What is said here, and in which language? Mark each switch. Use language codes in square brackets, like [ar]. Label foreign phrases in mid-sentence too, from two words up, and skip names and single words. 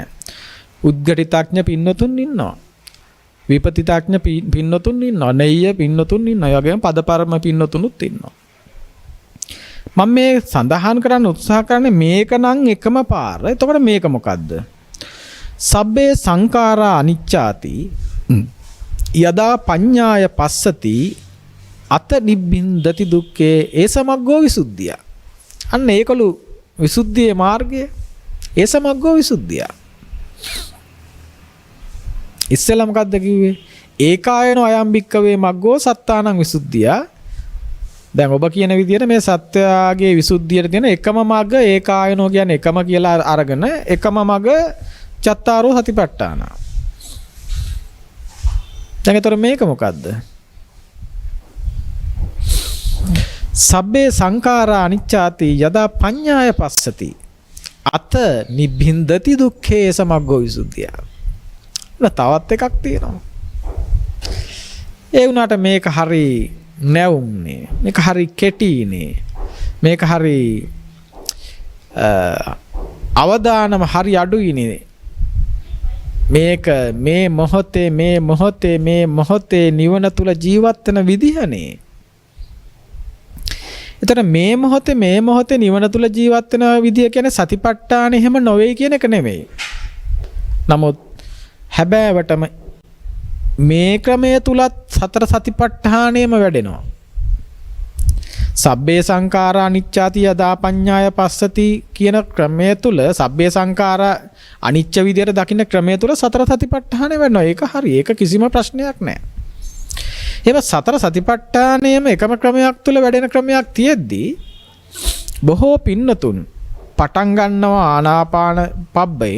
[si] උද්ගටිතඥ පින්නතුන් ඉන්නවා. විපතිතඥ පින්නතුන් ඉන්නවා. නෙය්‍ය පින්නතුන් ඉන්නවා. ඒ වගේම පදපරම පින්නතුනුත් ඉන්නවා. මම මේ සඳහන් කරන්න උත්සාහ කරන්නේ මේක නම් එකම පාර. එතකොට මේක මොකද්ද? [pi] සබ්බේ සංඛාරා අනිච්චාති යදා පඤ්ඤාය පස්සති අත නිබ්බින්දති දුක්ඛේ ඒ සමග්ගෝ විසුද්ධිය. [si] අන්න ඒකලු විසුද්ධියේ මාර්ගය. [pi] ඒ සමග්ගෝ විසුද්ධිය. [si] ඉස්සෙල්ලා මොකද්ද කිව්වේ? [pi] ඒකායනෝ අයම් භික්කවේ මග්ගෝ සත්තානං විසුද්ධිය. [si] දැන් ඔබ කියන විදිහට මේ සත්‍යයේ විසුද්ධියට තියෙන එකම මග ඒකායනෝ කියන්නේ එකම කියලා අරගෙන එකම මග [pi] චත්තාරෝ සතිපට්ඨාන. [si] දැන් ඒතර මේක මොකද්ද? [pi] සබ්බේ සංඛාරා අනිච්චාති යදා පඤ්ඤාය පස්සති අත නිබ්බින්දති දුක්ඛේ සමග්ගෝ විසුද්ධිය. [si] තවත් එකක් තියෙනවා. ඒ වුණාට මේක හරි නැවුම්නේ. මේක හරි කෙටිනේ. මේක හරි අවදානම හරි අඩුයිනේ. මේක මේ මොහොතේ නිවන තුල ජීවත් වෙන විදිහනේ. එතන මේ මොහොතේ නිවන තුල ජීවත් වෙන විදිය කියන්නේ සතිපට්ඨාන එහෙම නොවේ කියන එක නෙමෙයි. නමුත් හැබෑවටම මේ ක්‍රමය තුලත් සතර සතිපට්ඨානයම වැඩෙනවා. [pi] සබ්බේ සංඛාරා අනිච්චාති යදා පඤ්ඤාය පස්සති [si] කියන ක්‍රමය තුල [pi] සබ්බේ සංඛාරා අනිච්ච [si] විදියට දකින්න ක්‍රමය තුල සතර සතිපට්ඨානය වෙනවා. ඒක හරි. ඒක කිසිම ප්‍රශ්නයක් නැහැ. ඒවා සතර සතිපට්ඨානයම එකම ක්‍රමයක් තුල වැඩෙන ක්‍රමයක් තියෙද්දී බොහෝ පින්නතුන් පටන් ගන්නවා ආනාපාන පබ්බෙන්.